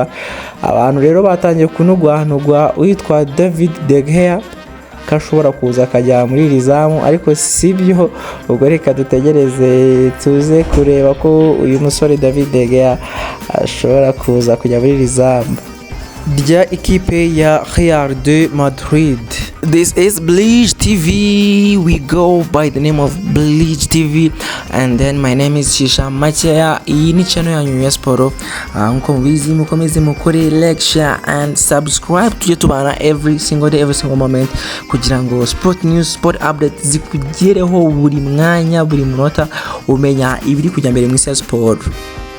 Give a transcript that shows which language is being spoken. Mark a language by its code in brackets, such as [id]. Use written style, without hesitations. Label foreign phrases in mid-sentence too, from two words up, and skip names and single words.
[rw] Abantu rero batangiye kunugwa witwa David De Gea kashobora kuza akajya muri rizamu, ariko sibyo. Ubwo reka dutegereze tuze kureba ko uyu musore David De Gea ashobora kuza kujya muri rizamu rya ikipe ya Real de Madrid. [en] This is Bleach TV. We go by the name of Bleach TV, and then my name is Shisha Macheya. [rw] Iyi ni channel yanyu ya Sport. Nkuko mubizi mukomeze mukore [en] like, share and subscribe. [rw] Tujye tubana [en] every single day, every single moment, [rw] kugira ngo [en] sport news, sport update [rw] zikugereho buri mwanya, buri munota, umenya ibiri kujya mbere mu isi ya sport.